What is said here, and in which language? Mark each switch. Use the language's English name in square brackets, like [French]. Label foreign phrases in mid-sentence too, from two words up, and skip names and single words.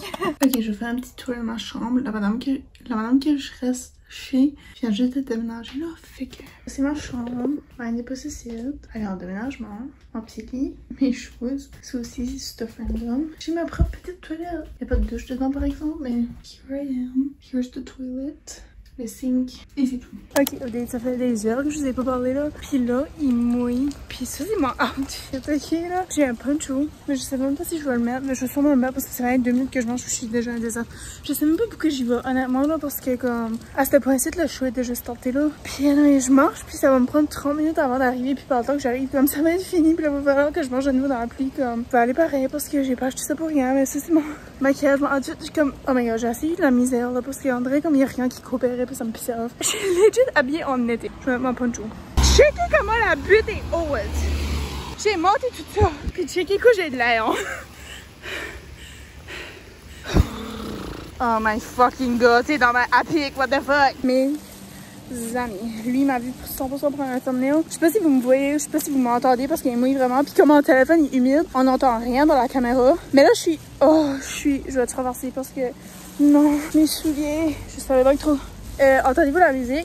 [French] Ok, je fais un petit tour de ma chambre. La madame que je reste chez vient juste de déménager là. Fait que c'est ma chambre. On est pas ici. Alors déménagement, mon petit lit, mes choses. C'est aussi stuff random. J'ai ma propre petite toilette. Il n'y a pas de douche dedans par exemple, mais [English] here I am. Here's the toilet. [French] Le sink et c'est tout. Ok, ça fait des heures que je vous ai pas parlé là. Puis là, il mouille. Puis ça, c'est mon outfit, ok là. J'ai un poncho, mais je sais même pas si je vais le mettre. Mais je vais sûrement le mettre parce que c'est vraiment 2 minutes que je mange. Je suis déjà un désert. Je sais même pas pourquoi j'y vais, honnêtement là, parce que comme à ce point-ci, le show est déjà starté là. Puis là, je marche, puis ça va me prendre 30 minutes avant d'arriver. Puis par le temps que j'arrive, comme ça va être fini. Puis là, il va falloir que je mange à nouveau dans la pluie. Comme, ça va aller pareil parce que j'ai pas acheté ça pour rien. Mais ça, c'est mon maquillage. En tout, comme, [English] oh my god, [French] j'ai assez eu de la misère là parce qu'en vrai, comme il y a rien qui coopérait. Puis ça me pissait off. Je suis legit habillée en été. Je vais mettre mon poncho. Checkez comment la butte est haute. J'ai monté tout ça. Puis checkez que j'ai de l'air. [English] Oh my fucking god. [French] T'es dans ma Epic. [English] What the fuck. [French] Mes amis. Lui m'a vu 100% pour un thumbnail. Je sais pas si vous me voyez. Je sais pas si vous m'entendez parce qu'il mouille vraiment. Puis comme mon téléphone est humide, on n'entend rien dans la caméra. Mais là je suis. Oh, je vais traverser parce que. Non, mes souliers. Je savais pas que trop. Entendez-vous la musique?